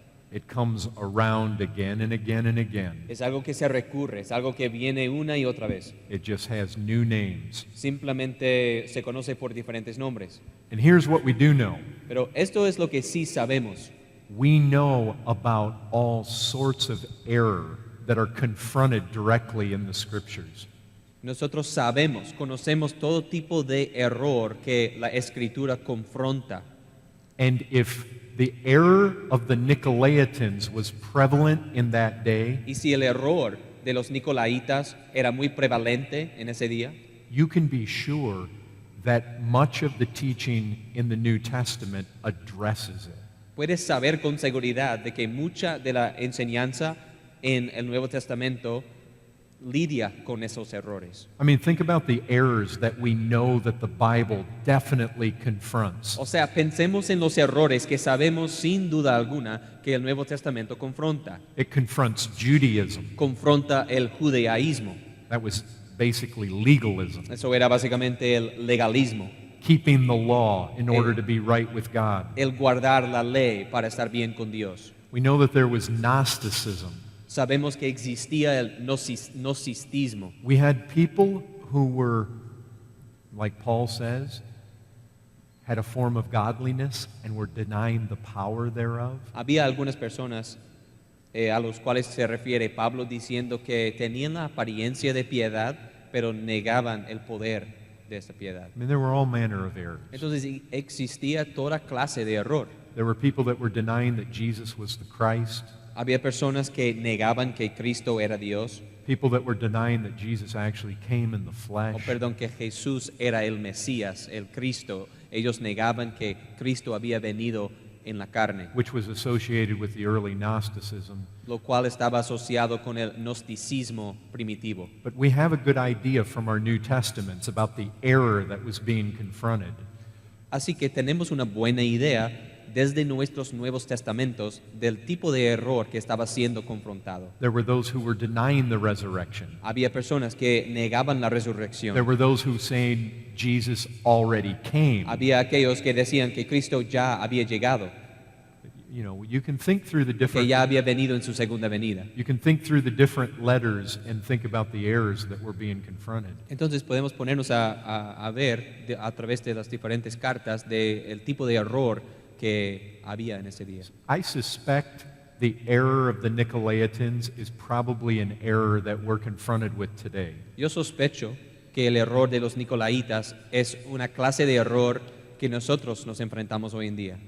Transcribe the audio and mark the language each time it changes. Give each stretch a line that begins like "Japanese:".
English: it comes around again and again and again.
Spanish: es algo que se recurre, es algo que viene una y otra vez.
English: It just has new names.
Spanish: Simplemente se conoce por diferentes nombres.
English: And here's what we do know.
Spanish: Pero esto es lo que sí sabemos.
English: We know about all sorts of error that are confronted directly in the scriptures.
Spanish: Nosotros sabemos, conocemos todo tipo de error que la Escritura confronta.
English: And if the error of the Nicolaitans was prevalent in that day,
Spanish: Y si el error de los nicolaitas era muy prevalente en ese día,
English: you can be sure that much of the teaching in the New Testament addresses it.
Spanish: puedes saber con seguridad de que mucha de la enseñanza en el Nuevo Testamento lidia con esos errores.
English: I mean, think about the errors that we know that the Bible definitely confronts.
Spanish: O sea, pensemos en los errores que sabemos sin duda alguna que el Nuevo Testamento confronta.
English: It confronts Judaism.
Spanish: Confronta el judaísmo.
English: That was basically legalism.
Spanish: Eso era básicamente el legalismo.
English: Keeping the law in order to be right with God.
Spanish: El guardar la ley para estar bien con Dios.
English: We know that there was Gnosticism.
Spanish: Sabemos que existía el gnosticismo.
English: We had people who were, like Paul says, had a form of godliness and were denying the power thereof.
Spanish: Había algunas personas a los cuales se refiere Pablo diciendo que tenían la apariencia de piedad, pero negaban el poder de esta piedad.
English: I mean, there were all manner of errors.
Spanish: Entonces existía toda clase de error.
English: There were people that were denying that Jesus was the Christ.
Spanish: Había personas que negaban que Cristo era Dios,
English: People that were denying that Jesus actually came in the flesh.
Spanish: que Jesús era el Mesías, el Cristo. Ellos negaban que Cristo había venido en la carne,
English: Which was associated with the early Gnosticism.
Spanish: lo cual estaba asociado con el gnosticismo primitivo.
English: But we have a good idea from our New Testaments about the error that was being confronted.
Spanish: Así que tenemos una buena idea desde nuestros Nuevos Testamentos del tipo de error que estaba siendo confrontado.
English: There were those who were denying the resurrection.
Spanish: Había personas que negaban la
English: There
Spanish: resurrección.
English: were those who saying Jesus already came.
Spanish: Había aquellos que decían que Cristo ya había llegado,
English: You know, you can think through the
Spanish: que
English: different
Spanish: ya había venido en su segunda venida.
English: you can think through the different letters and think about the errors that were being confronted.
Spanish: Entonces podemos ponernos a ver a través de las diferentes cartas del tipo de error que había en ese día.
English: I suspect the error of the Nicolaitans is probably an error that we're confronted with today.
Spanish: Yo sospecho que el error de los nicolaitas es una clase de error que nosotros nos enfrentamos hoy en día,